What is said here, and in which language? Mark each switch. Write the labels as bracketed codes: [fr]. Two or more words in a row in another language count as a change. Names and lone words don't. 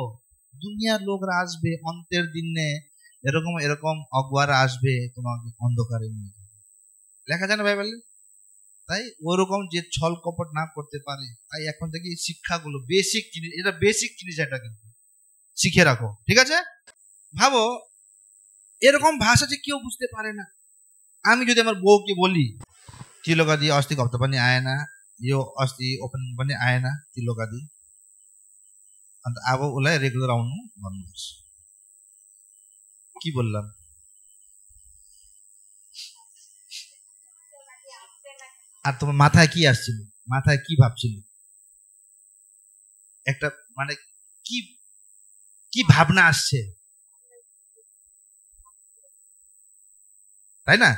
[bn] দুনিয়ার লোকরা আসবে অন্তের দিনে, এরকম এরকম অগোয়ারা আসবে তোমাকে অন্ধকারে নিয়ে যাবে, লেখা যায় না বাইবেলে? তাই ওরকম যে ছল কপট না করতে পারে, তাই এখন থেকে শিক্ষাগুলো বেসিক জিনিস, এটা বেসিক জিনিস, এটা কিন্তু শিখে রাখো। ঠিক আছে? ভাবো এরকম ভাষা যে কেউ বুঝতে পারে না। আমি যদি আমার বউকে বলি [ne] तिलोका दी अस्तिको हप्ता पनि आएन, यो अस्ति ओपनिङ पनि आएन तिलोका दी, अब बोला रेगुलर आउनु भन्नुपर्छ। [bn] কি বললাম? আর তোমার মাথায় কি আসছিল, মাথায় কি ভাবছিল, একটা মানে কি কি ভাবনা আসছে, তাই না?